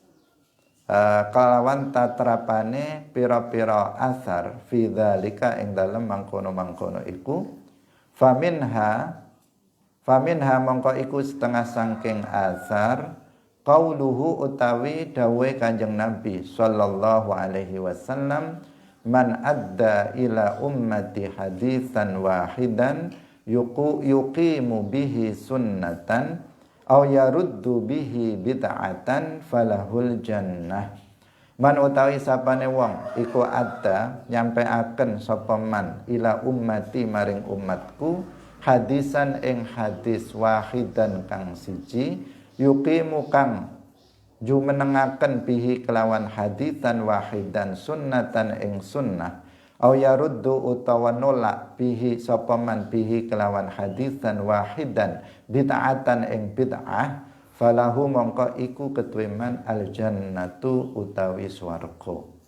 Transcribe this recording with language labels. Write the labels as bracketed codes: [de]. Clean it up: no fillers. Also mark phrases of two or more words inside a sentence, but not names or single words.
[jv] tatrapane pira-pira asar [ar] في ذلك [jv] ing dalem mangkono-mangkono iku [ar] faminha [jv] mongko iku setengah saking [ar] آثار قوله [jv] utawi dawe Kanjeng Nabi [ar] صلى الله عليه وسلم من أدى إلى أمتي حديثا واحدا يقيم به سنة أو يرد به بدعة فله الجنة. [jv] Man utawi sapane wong iku adda nyampeaken sapa man [ar] إلى أمتي [jv] maring umatku hadisan ing hadis wahidan kang siji, yuqimu kang jumenengaken bihi kelawan [ar] حديثا واحدا سنة [jv] ing sunnah, [ar] أو يرد [jv] utawa nolak bihi sapa man bihi kelawan [ar] حديثا واحدا بدعة [jv] ing bid'ah, falahu mongko iku ketuwe man [ar] الجنة [jv] utawi swarga.